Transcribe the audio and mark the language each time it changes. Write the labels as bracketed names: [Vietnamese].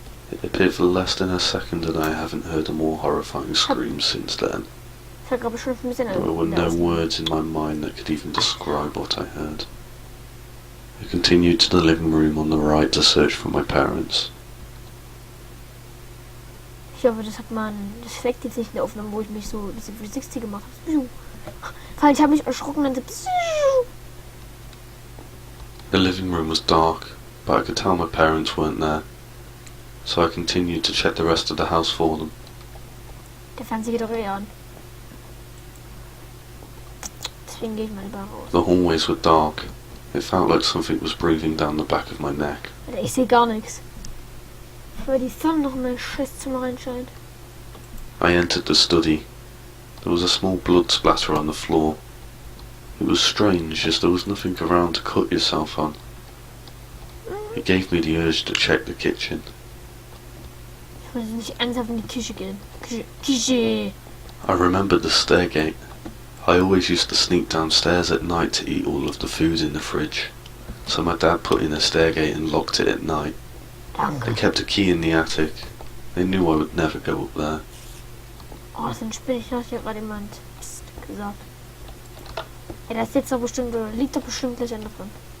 [English] It appeared for less than a second and I haven't heard a more horrifying scream since then. There were no words in my mind that could even describe what I heard. I continued to the living room on the right to search for my parents. [German] Ich hoffe, das schlägt jetzt nicht in der Aufnahme, wo ich mich so diese 360 gemacht habe. Weil ich habe mich erschrocken und dann [English] The living room was dark, but I could tell my parents weren't there, so I continued to check the rest of the house for them. [German] Der Fernseher geht doch eh an. Deswegen gehe ich mal lieber raus. [English] The hallways were dark. It felt like something was breathing down the back of my neck. [German] Ich sehe gar nichts. Weil die Sonne noch in mein Scheißzimmer reinscheint. [English] I entered the study. There was a small blood splatter on the floor. It was strange, as there was nothing around to cut yourself on. It gave me the urge to check the kitchen. [German] Ich wollte nicht ernsthaft in die Küche gehen. Küche! [English] I remembered the stairgate. I always used to sneak downstairs at night to eat all of the food in the fridge. So my dad put in a stairgate and locked it at night. They kept a key in the attic. They knew I would never go up there. [German] Oh, das sind Spinnen. Ich dachte, hier gerade jemand Psst gesagt. Ja, das sitzt doch bestimmt, liegt doch bestimmt gleich Ende drin.